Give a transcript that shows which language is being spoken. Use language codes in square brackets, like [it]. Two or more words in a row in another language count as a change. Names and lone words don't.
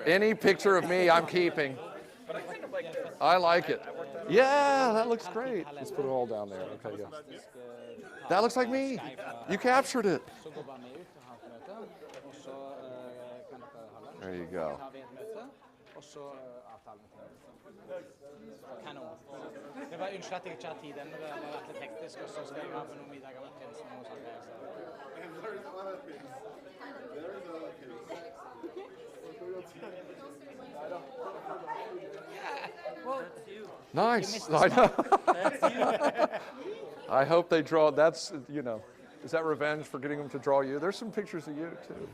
[en] any picture of me I'm keeping. I like it. Yeah, that looks great. Let's put it all down there. Okay, yeah. That looks like me. You captured it. There you go. [no] Unnskyld at jeg ikke har tid ennå, det har vært litt hektisk, og så skal jeg ha med noen middager med tjenesten og sånn greier. [en] Nice. I know. I hope they draw. That's, is that revenge for getting them to draw you? There's some pictures of you, too.